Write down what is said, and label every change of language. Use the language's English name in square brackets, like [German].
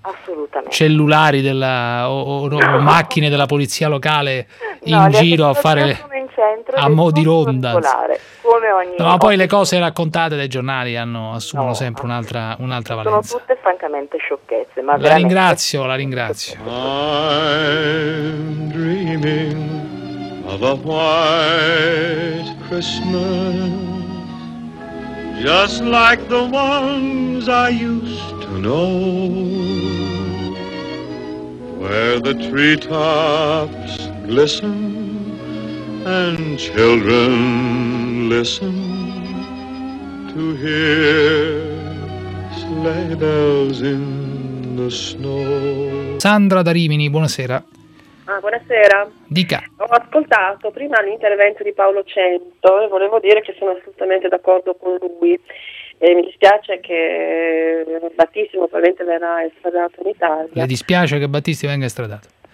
[Italian] assolutamente. Cellulari della, o macchine della polizia locale in no, giro a fare in centro, a mo' di ronda. Come ogni no, ma poi le cose raccontate dai giornali assumono sempre un'altra valenza. Sono tutte francamente sciocchezze. Ma la ringrazio. [English] I'm dreaming of a white Christmas, just like the ones I used to know, where the treetops glisten and children listen to hear sleigh bells in the snow. [Italian] Sandra da Rimini, buonasera. Buonasera. Dica. Ho ascoltato prima l'intervento di Paolo Cento e volevo dire che sono assolutamente d'accordo con lui. E mi dispiace che Battistino probabilmente verrà estradato in Italia. Le dispiace che Battisti venga estradato?